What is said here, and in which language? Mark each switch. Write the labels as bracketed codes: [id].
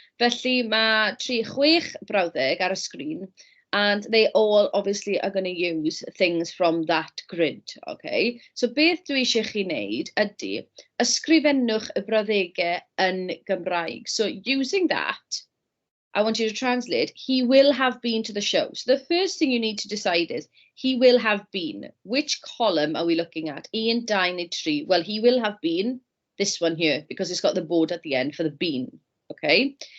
[cy] Felly, mae 6 brawddeg ar y sgrin, [en] and they all obviously are going to use things from that grid, okay? [cy] So beth dwi eisiau chi wneud ydy, ysgrifennwch y brawddegau yn Gymraeg. [en] So using that, I want you to translate, he will have been to the show. So the first thing you need to decide is, he will have been. Which column are we looking at? 1, 2, neu 3. Well, he will have been this one here, because it's got the bod at the end for the been, okay?